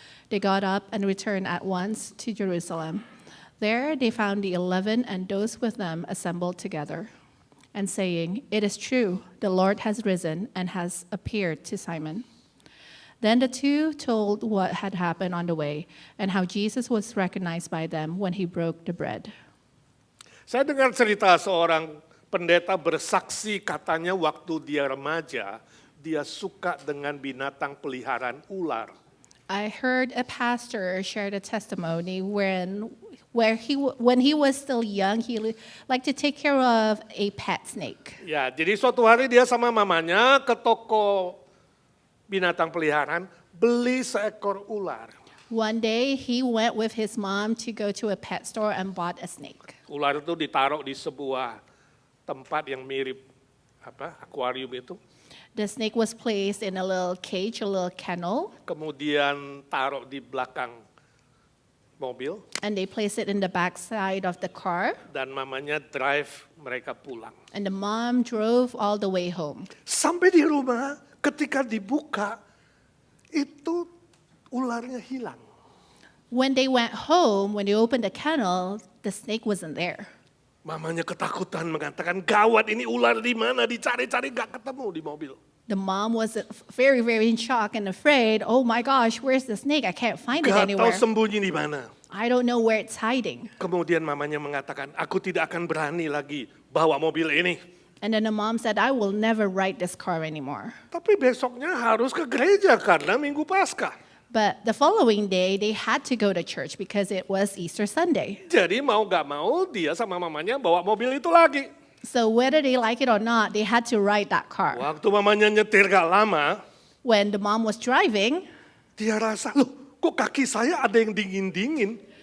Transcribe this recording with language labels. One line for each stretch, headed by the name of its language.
English: They got up and returned at once to Jerusalem. There they found the 11 and those with them assembled together, and saying, "It is true, the Lord has risen and has appeared to Simon." Then the two told what had happened on the way and how Jesus was recognized by them when he broke the bread.
Indonesian: Saya dengar cerita seorang pendeta bersaksi katanya waktu dia remaja, dia suka dengan binatang peliharaan ular.
English: I heard a pastor share the testimony when he was still young, he liked to take care of a pet snake.
Indonesian: Ya, jadi suatu hari dia sama mamanya ke toko binatang peliharaan beli seekor ular.
English: One day he went with his mom to go to a pet store and bought a snake.
Indonesian: Ular itu ditaruh di sebuah tempat yang mirip akuarium itu.
English: The snake was placed in a little cage, a little kennel,
Indonesian: Kemudian taruh di belakang mobil
English: and they placed it in the back side of the car,
Indonesian: dan mamanya drive mereka pulang.
English: and the mom drove all the way home.
Indonesian: Sampai di rumah ketika dibuka itu ularnya hilang.
English: When they went home, when they opened the kennel, the snake wasn't there.
Indonesian: Mamanya ketakutan mengatakan, gawat ini ular di mana, dicari-cari gak ketemu di mobil.
English: The mom was very, very in shock and afraid. Oh my gosh, where's the snake? I can't find it
Indonesian: Gak tahu
English: anywhere.
Indonesian: sembunyi di mana.
English: I don't know where it's hiding.
Indonesian: Kemudian mamanya mengatakan, aku tidak akan berani lagi bawa mobil ini.
English: And then the mom said, I will never ride this car anymore.
Indonesian: Tapi besoknya harus ke gereja karena Minggu Paskah.
English: But the following day, they had to go to church because it was Easter Sunday.
Indonesian: Jadi mau gak mau dia sama mamanya bawa mobil itu lagi.
English: So whether they like it or not, they had to ride that car.
Indonesian: Waktu mamanya nyetir gak lama,
English: When the mom was driving,
Indonesian: dia rasa, loh kok kaki saya ada yang dingin-dingin.